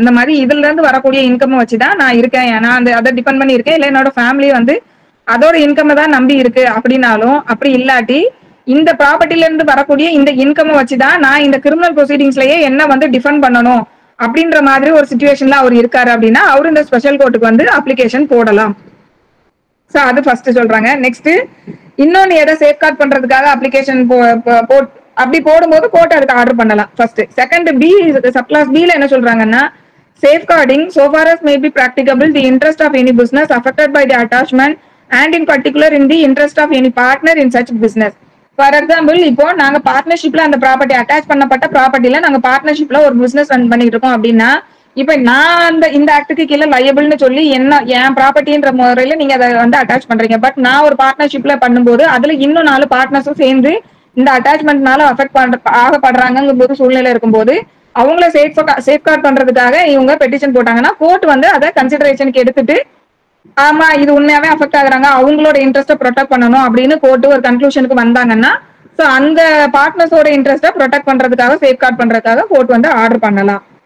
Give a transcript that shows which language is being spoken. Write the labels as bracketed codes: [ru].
[ta] இந்த மாதிரி இதுல இருந்து வரக்கூடிய இன்கம் வச்சுதான் நான் இருக்கேன், நான் அதை டிபெண்ட் பண்ணி இருக்கேன், இல்ல என்னோட ஃபேமிலி வந்து அதோட இன்கம் தான் நம்பி இருக்கு அப்படின்னாலும், அப்படி இல்லாட்டி இந்த ப்ராப்பர்ட்டில இருந்து வரக்கூடிய இந்த இன்கம் வச்சுதான் நான் இந்த கிரிமினல் ப்ரொசீடிங்ஸ்லயே என்ன வந்து டிஃபெண்ட் பண்ணணும் அப்படின்ற மாதிரி ஒரு சிச்சுவேஷன்ல அவர் இருக்காரு அப்படின்னா அவரு இந்த ஸ்பெஷல் கோர்ட்டுக்கு வந்து அப்ளிகேஷன் போடலாம். சோ அது ஃபர்ஸ்ட் சொல்றாங்க. நெக்ஸ்ட் இன்னொன்னு எதை சேஃப்கார்ட் பண்றதுக்காக அப்ளிகேஷன் அப்படி போடும்போது கோர்ட் அதுக்கு ஆர்டர் பண்ணலாம். ஃபர்ஸ்ட். செகண்ட் பி சப்கிளாஸ் பில என்ன சொல்றாங்கன்னா, [en] safeguarding so far as may be practicable the interest of any business affected by the attachment and in particular in the interest of any partner in such business. [ta] For example, இப்போ நாங்க பார்ட்னர்ஷிப்ல அந்த property attach பண்ணப்பட்ட ப்ராப்பர்ட்டில நாங்க பார்ட்னர்ஷிப்ல ஒரு business run பண்ணிட்டு இருக்கோம் அப்படின்னா, இப்ப நான் இந்த ஆக்டுக்கு கீழே லையபிள்னு சொல்லி என் ப்ராப்பர்ட்டின்ற முறையில நீங்க அதை வந்து அட்டாச் பண்றீங்க. பட் நான் ஒரு பார்ட்னர்ஷிப்ல பண்ணும்போது அதுல இன்னும் 4 பார்ட்னர்ஸும் சேர்ந்து இந்த அட்டாச்மெண்ட்னால ஆகப்படுறாங்கும் போது சூழ்நிலை இருக்கும்போது அவங்கள சேஃப்கார்ட் பண்றதுக்காக இவங்க பெட்டிஷன் போட்டாங்கன்னா கோர்ட் வந்து அதை கன்சிடரேஷனுக்கு எடுத்துட்டு ஆமா இது உண்மையாவே அஃபெக்ட் ஆகுறாங்க, அவங்களோட இன்ட்ரெஸ்ட ப்ரொடெக்ட் பண்ணணும் அப்படின்னு கோர்ட் ஒரு கன்க்ளூஷனுக்கு வந்தாங்கன்னா, சோ அந்த பார்ட்னர்ஸோட இன்ட்ரெஸ்ட ப்ரொடெக்ட் பண்றதுக்காக சேஃப்கார்ட் பண்றதுக்காக கோர்ட் வந்து ஆர்டர் பண்ணலாம்.